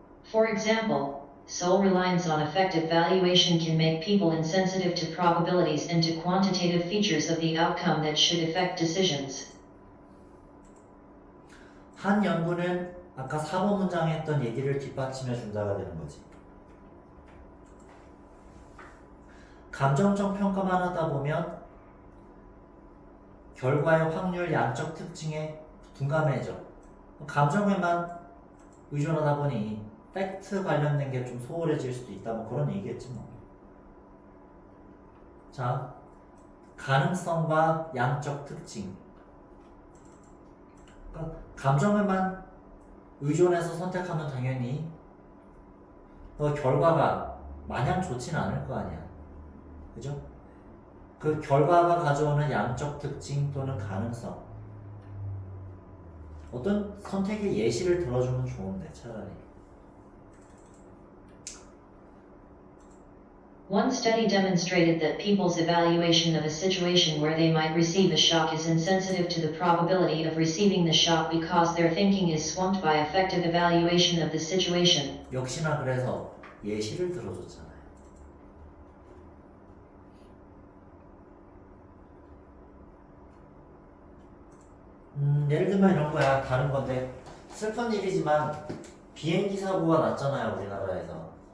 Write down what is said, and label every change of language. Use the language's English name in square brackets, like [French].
[English] For example, sole reliance on effective valuation can make people insensitive to probabilities and to quantitative features of the outcome that should affect decisions. [Korean] 한 연구는 아까 4번 문장에 했던 얘기를 뒷받침해 준다가 되는 거지. 감정적 평가만 하다 보면 결과의 확률, 양적 특징에 둔감해져. 감정에만 의존하다 보니 팩트 관련된 게 좀 소홀해질 수도 있다. 뭐 그런 얘기겠지 뭐. 자, 가능성과 양적 특징. 그러니까 감정에만 의존해서 선택하면 당연히 결과가 마냥 좋진 않을 거 아니야. 그죠? 그 결과가 가져오는 양적 특징 또는 가능성. 어떤 선택의 예시를 들어주면 좋은데 차라리. [English] One study demonstrated that people's evaluation of a situation where they might receive a shock is insensitive to the probability of receiving the shock because their thinking is swamped by effective evaluation of the situation. [Korean] 역시나 그래서 예시를 들어줬잖아요. 예를 들면 이런 거야. 다른 건데 슬픈 일이지만 비행기 사고가 났잖아요, 우리나라에서.